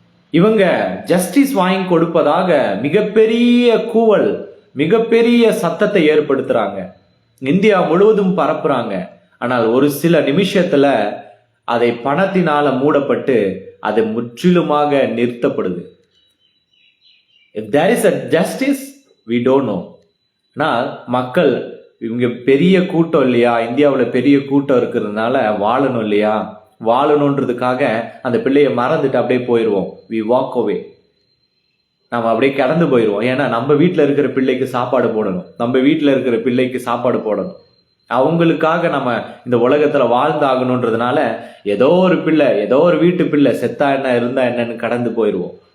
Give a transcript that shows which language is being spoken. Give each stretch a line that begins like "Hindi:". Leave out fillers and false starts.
Tamil: இவங்க ஜஸ்டிஸ் வாங்கி கொடுப்பதாக மிகப்பெரிய கூவல், மிகப்பெரிய சத்தத்தை ஏற்படுத்துறாங்க, இந்தியா முழுவதும் பரப்புறாங்க. ஆனால் ஒரு சில நிமிஷத்துல அதை பணத்தினால மூடப்பட்டு அது முற்றிலுமாக நிறுத்தப்படுது.
English: If there is a justice, we don't know.
Tamil: ஆனால் மக்கள் இவங்க பெரிய கூட்டம் இல்லையா, இந்தியாவில் பெரிய கூட்டம் இருக்கிறதுனால வாழணும் இல்லையா, வாழணுன்றதுக்காக அந்த பிள்ளையை மறந்துட்டு அப்படியே போயிடுவோம்.
English: we walk away.
Tamil: நம்ம அப்படியே கடந்து போயிடுவோம். ஏன்னா நம்ம வீட்டில் இருக்கிற பிள்ளைக்கு சாப்பாடு போடணும், நம்ம வீட்டில் இருக்கிற பிள்ளைக்கு சாப்பாடு போடணும், அவங்களுக்காக நம்ம இந்த உலகத்துல வாழ்ந்தாகணுன்றதுனால ஏதோ ஒரு பிள்ளை, ஏதோ ஒரு வீட்டு பிள்ளை செத்தா என்ன இருந்தா என்னன்னு கடந்து போயிடுவோம்.